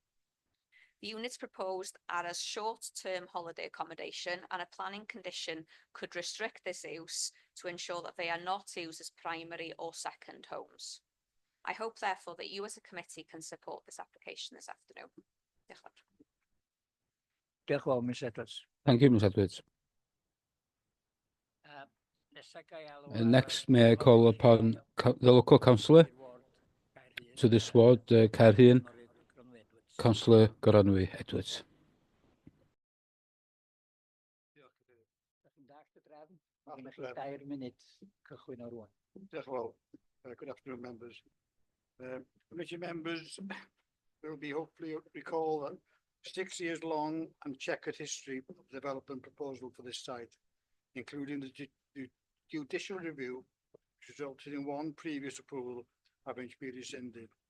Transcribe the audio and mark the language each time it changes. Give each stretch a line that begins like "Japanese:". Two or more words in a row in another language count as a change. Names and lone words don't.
English: The units proposed are as short-term holiday accommodation, and a planning condition could restrict this use to ensure that they are not used as primary or second homes. I hope therefore that you as a committee can support this application this afternoon.
Welsh: Diolch yn fawr. Diolch yn fawr, Ms Edwards.
English: Thank you, Ms Edwards.
Welsh: Nesa gai alw
English: Next, may I call upon the local councillor to this ward, Caerhun, Councillor Gronwy Edwards.
Welsh: Dair munud cychwyn o rwan. Diolch yn fawr.
English: Good afternoon, members. Committee members will be hopefully recall that 6 years long and checkered history of development proposal for this site, including the judicial review, which resulted in one previous approval having to be rescinded.